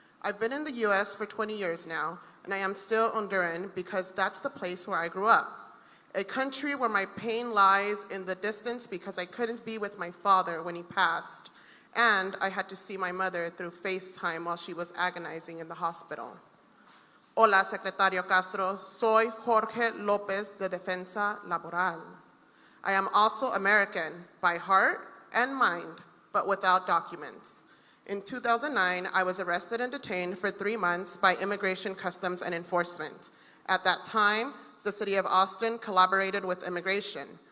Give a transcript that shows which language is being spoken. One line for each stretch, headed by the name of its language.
English: I've been in the US for 20 years now, and I am still Honduran because that's the place where I grew up. A country where my pain lies in the distance because I couldn't be with my father when he passed, and I had to see my mother through FaceTime while she was agonizing in the hospital.
Spanish: Hola, Secretario Castro. Soy Jorge López de Defensa Laboral.
English: I am also American by heart and mind, but without documents. In 2009, I was arrested and detained for 3 months by Immigration, Customs, and Enforcement. At that time, the city of Austin collaborated with immigration.